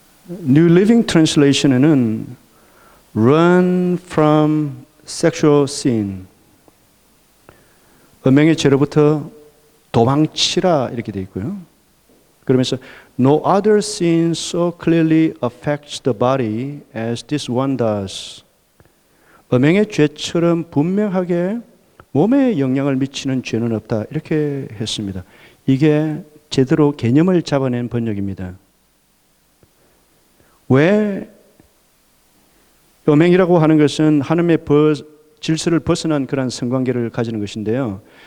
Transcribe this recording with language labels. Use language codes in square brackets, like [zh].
[en] New Living Translation에는 Run from sexual sin, [ko] 음행의 죄로부터 도망치라 이렇게 되어 있고요. 그러면서 [en] No other sin so clearly affects the body as this one does. [ko] 음행의 죄처럼 분명하게 몸에 영향을 미치는 죄는 없다 이렇게 했습니다. 이게 제대로 개념을 잡아낸 번역입니다. 왜 음행이라고 하는 것은 하나님의 질서를 벗어난 그런 성관계를 가지는 것인데요.